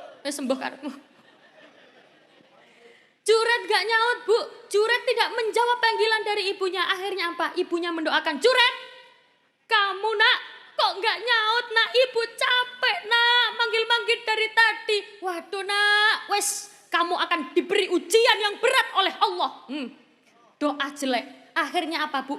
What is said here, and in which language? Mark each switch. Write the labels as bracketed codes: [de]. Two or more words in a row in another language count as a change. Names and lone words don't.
[jv] sembuh karepmu. Juret gak nyaut, Bu. [id] Juret tidak menjawab panggilan dari ibunya. Akhirnya apa? Ibunya mendoakan, Juret, kamu nak, [jv] kok gak nyaut [id] nak? Ibu capek nak, manggil-manggil dari tadi. Waduh nak, wes kamu akan diberi ujian yang berat oleh Allah. Doa jelek. Akhirnya apa, Bu?